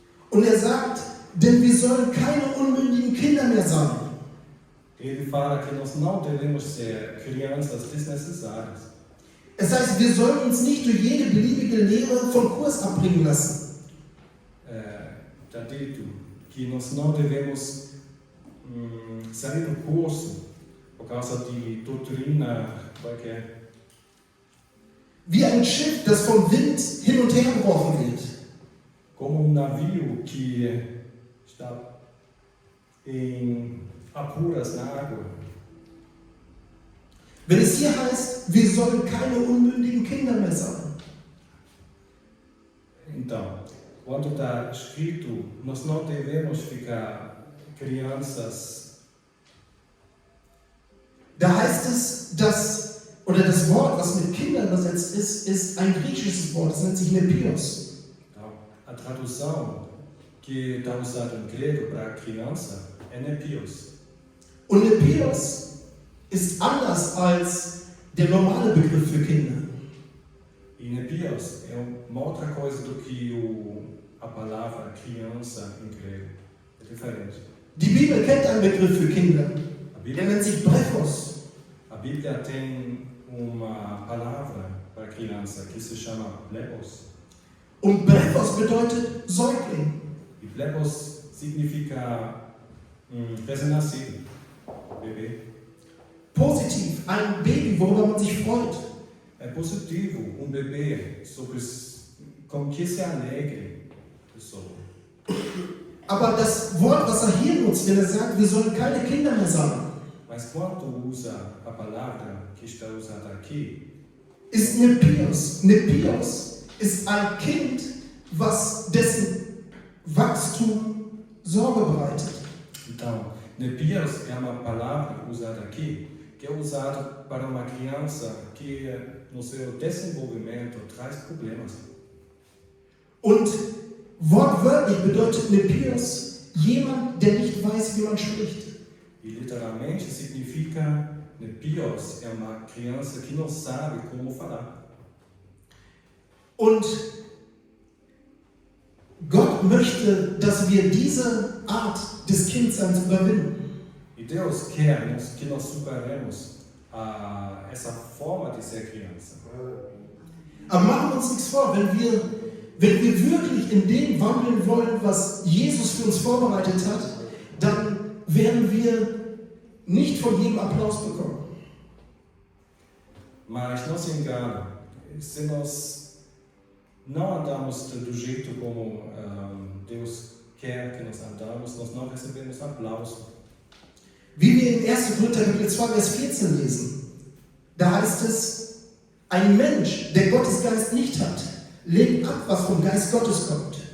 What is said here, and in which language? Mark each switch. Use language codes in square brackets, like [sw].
[de] Und er sagt, denn wir sollen keine unmündigen Kinder mehr sein. [pt] Ele fala que nós não devemos ser crianças desnecessárias. [de] Es heißt, wir sollen uns nicht durch jede beliebige Lehre vom Kurs abbringen lassen. [pt] Está dito que nós não devemos sair do curso por causa de doutrina qualquer. [de] Wie ein Schiff, das vom Wind hin und her geworfen wird. [pt] Como navio que está em apuras na água. [de] Wenn es hier heißt, wir sollen keine unmündigen Kinder mehr sein. [pt] Então, quando está escrito, nós não devemos ficar crianças. [de] Da heißt es, oder das Wort, was mit Kindern übersetzt ist ein griechisches Wort, das nennt sich Nepios. [pt] Então, a tradução que está usada em grego para criança é nepios. [de] Und Nepios ist anders als der normale Begriff für Kinder. [pt] E nepios é uma outra coisa do que a palavra criança em grego. É diferente. [de] Die Bibel kennt einen Begriff für Kinder. A Der nennt sich Brephos. [pt] A Bíblia tem uma palavra para criança que se chama plepos. [de] Und Brephos bedeutet Säugling. [pt] E plepos significa recém-nascido, bebê. [de] Positiv, ein Baby, worüber man sich freut. [pt] É positivo bebê com que se alegre pessoa. [de] Aber das Wort, was hier nutzt, wenn sagt, wir sollen keine Kinder mehr sein, [pt] Mas quando usa a palavra que está usada aqui, [de] ist Nepios. Nepios ist ein Kind, dessen Wachstum Sorge bereitet. [pt] então, nepios é uma palavra usada aqui, que é usada para uma criança que no seu desenvolvimento traz problemas. [de] Und wortwörtlich bedeutet Nepios jemand, der nicht weiß, wie man spricht. [pt] E literalmente significa nepios é uma criança que não sabe como falar. [de] Und Gott möchte, dass wir diese Art des Kindseins überwinden. [pt] E Deus quer que nós superemos essa forma de ser criança. [de] Aber machen wir uns nichts vor, wenn wir wirklich in dem wandeln wollen, was Jesus für uns vorbereitet hat, dann werden wir nicht von jedem Applaus bekommen. [pt] Mas não se engane, se nós não andamos do jeito como Deus quer que nós andamos, nós não recebemos aplauso. [de] Wie wir in 1. Korinther Kapitel 2, Vers 14 lesen, da heißt es, ein Mensch, der Gottes Geist nicht hat, lehnt ab, was vom Geist Gottes kommt.